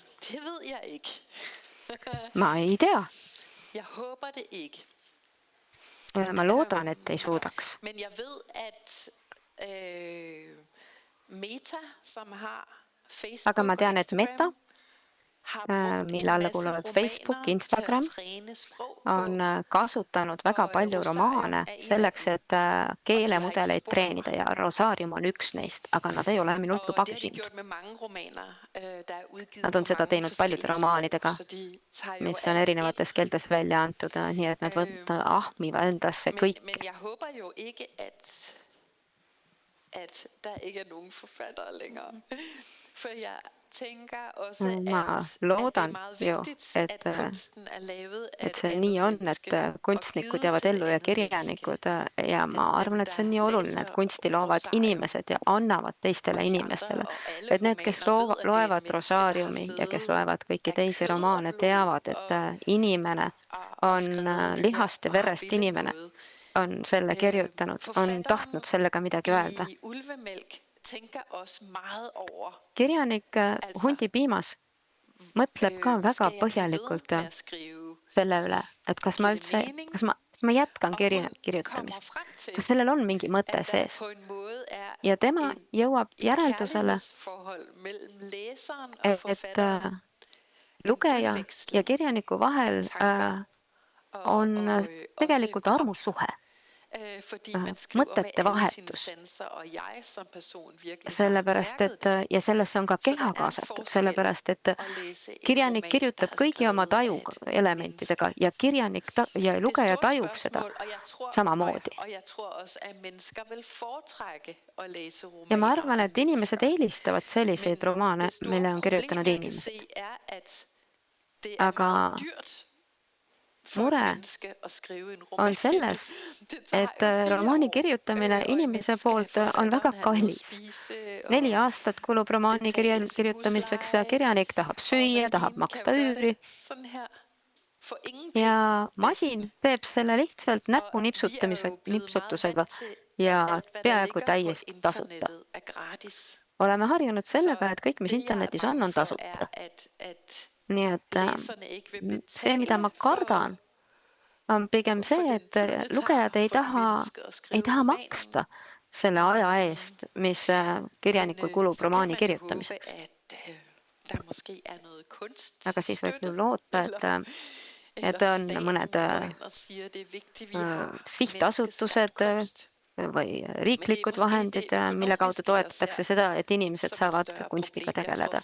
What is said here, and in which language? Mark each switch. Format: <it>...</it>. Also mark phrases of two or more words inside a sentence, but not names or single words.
<da>Det ved jeg ikke.</da> <et>Ma ei tea.</et> <da>Jeg håber det ikke.</da> <et>Ma loodan, et ei suudaks.</et> <da>Men jeg ved, at Meta, som har Facebook</da> <et>Aga ma tean,</et> <da>og</da> <et>et Meta,</et> <da>Instagram, har brugt</da> <et>mille</et> <da>en</da> <et>alla</et> <da>masse</da> <et>kuuluvad</et> <da>romaner</da> <et>Facebook,</et> <da>til</da> <et>Instagram,</et> <da>at træne sprog</da> <et>on</et> <da>på.</da> <et>kasutanud väga palju romaane selleks, et keelemudeleid treenida ja Rosarium on üks neist, aga nad ei ole minult</et> <da>Og</da> <et>luba</et> <da>det har de</da> <et>küsinud.</et> <da>gjort med mange romaner, der er udgivet</da> <et>Nad</et> <da>på</da> <et>on seda</et> <da>mange</da> <et>teinud paljude</et> <da>forskellige</da> <et>romaanidega,</et> <da>sprog, så de tager jo</da> <et>mis on</et> <da>alt ind.</da> <et>erinevates keeltes välja antud, nii et nad ahmivad endasse kõik.</et> <da>Men jeg håber jo ikke, at der ikke er nogen forfattere længere. For jeg tænker også,</da> <et>Ma</et> <da>at det er</da> <et>loodan</et> <da>meget</da> <et>jo,</et> <da>vigtigt,</da> <et>et,</et> <da>at kunsten er lavet af</da> <et>et</et> <da>et</da> <et>see</et> <da>andet</da> <et>nii on,</et> <da>menneske</da> <et>et</et> <da>og</da> <et>kunstnikud</et> <da>givet</da> <et>jäävad</et> <da>til et</da> <et>ellu ja</et> <da>andet</da> <et>kirjanikud</et> <da>menneske.</da> <et>ja ma arvan, et see on nii oluline, et kunsti loovad inimesed ja annavad teistele inimestele. Et need, kes loevad Rosariumi ja kes loevad kõiki teisi romaane, teavad, et inimene on lihast ja verest inimene, on selle kirjutanud, on tahtnud sellega midagi öelda.</et> <da>I Ulvemælk tænker også meget over,</da> <et>Kirjanik Hundi piimas mõtleb ka väga</et> <da>skal jeg blive ved</da> <et>põhjalikult</et> <da>med at skrive,</da> <et>selle üle, et kas ma jätkan kirjutamist,</et> <da>frem til,</da> <et>kas sellel on mingi mõte</et> <da>at der</da> <et>sees.</et> <da>på en måde er</da> <et>Ja tema jõuab</et> <da>et</da> <et>järeldusele,</et> <da>kærlighedsforhold mellem læseren og</da> <et>et</et> <da>forfatteren,</da> <et>lugeja ja kirjaniku vahel on tegelikult armusuhe,</et> <da>fordi man skriver med</da> <et>mõtete</et> <da>alle sine</da> <et>vahetus.</et> <da>sanser, og jeg som person virkelig</da> <et>Sellepärast,</et> <da>har mærket det.</da> <et>ja sellesse on ka keha kaasatud, sellepärast, et kirjanik kirjutab kõigi oma taju elementidega ja ja lugeja tajub seda samamoodi.</et> <da>Og jeg tror også, at mennesker vil foretrække at læse romaner.</da> <et>Ja ma arvan, et inimesed eelistavad selliseid romaane,</et> <da>det store</da> <et>mille on kirjutanud</et> <da>problem, jeg kan</da> <et>inimesed.</et> <da>se, er, at det er</da> <et>Aga</et> <da>meget dyrt for et</da> <et>mure</et> <da>menneske at skrive en roman.</da> <et>on selles,</et> <da>Det tager</da> <et>et</et> <da>jo 4</da> <et>romaani</et> <da>år,</da> <et>kirjutamine</et> <da>og en</da> <et>inimese</et> <da>menneske,</da> <et>poolt on</et> <da>forfatteren,</da> <et>väga</et> <da>han må</da> <et>kallis.</et> <da>spise,</da> <et>4 aastat kulub romaani</et> <da>betale sin</da> <et>kirjutamiseks,</et> <da>husleje,</da> <et>kirjanik tahab</et> <da>og</da> <et>süüa, tahab</et> <da>maskinen</da> <et>maksta</et> <da>kan jo gøre</da> <et>üüri</et> <da>det sådan her for ingen penge.</da> <et>ja masin teeb selle lihtsalt</et> <da>Og vi er jo blevet meget</da> <et>nipsutusega</et> <da>vant til,</da> <et>ja</et> <da>alt, hvad der</da> <et>peaaegu</et> <da>ligger på</da> <et>täiesti tasuta.</et> <da>internettet, er gratis.</da> <et>Oleme harjunud sellega, et kõik, mis</et> <da>Det, jeg er</da> <et>internetis on</et> <da>bange for,</da> <et>tasuta.</et> <da>er, at</da> <et>Nii et</et> <da>læserne ikke vil</da> <et>see, mida ma</et> <da>betale</da> <et>kardan, on pigem see, et lugejad ei taha maksta selle aja eest, mis kirjanikul kulub romaani kirjutamiseks. Aga siis võib ju loota, et on mõned sihtasutused või riiklikud vahendid, mille kaudu toetatakse seda, et inimesed saavad kunstiga tegeleda.</et>